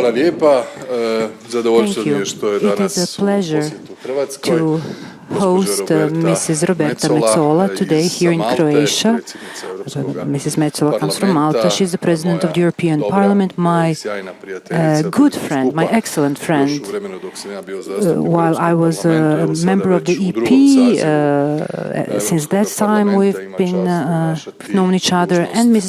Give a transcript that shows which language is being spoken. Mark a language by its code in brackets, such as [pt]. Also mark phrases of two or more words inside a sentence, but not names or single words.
[hr] Hvala lijepa. Zadovoljstvo mi je što je danas u posjetu Hrvatskoj [en] host Mrs. Roberta Metsola today here in Croatia. Mrs. Metsola comes from Malta. She's the President of the European Parliament, my good friend, my excellent friend. While I was a member of the EP, since that time we've been known each other, and Mrs.